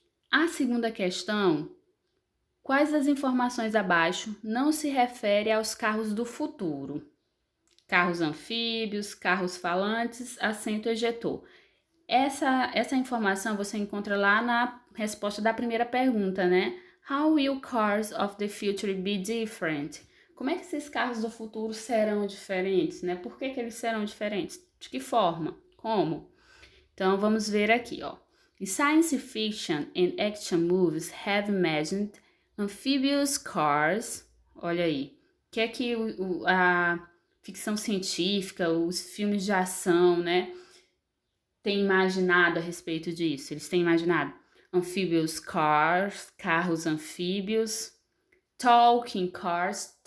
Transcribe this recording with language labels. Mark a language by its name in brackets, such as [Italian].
[Portuguese] A segunda questão: quais das informações abaixo não se refere aos carros do futuro? Carros anfíbios, carros falantes, assento ejetor. Essa informação você encontra lá na resposta da primeira pergunta, né? [English] How will cars of the future be different? [Portuguese] Como é que esses carros do futuro serão diferentes, né? Por que eles serão diferentes? De que forma? Como? Então, vamos ver aqui, ó. [English] Science fiction and action movies have imagined amphibious cars. [Portuguese] Olha aí. O que é que a ficção científica, os filmes de ação, né, têm imaginado a respeito disso? Eles têm imaginado [English] amphibious cars, [Portuguese] carros anfíbios, [English] talking cars.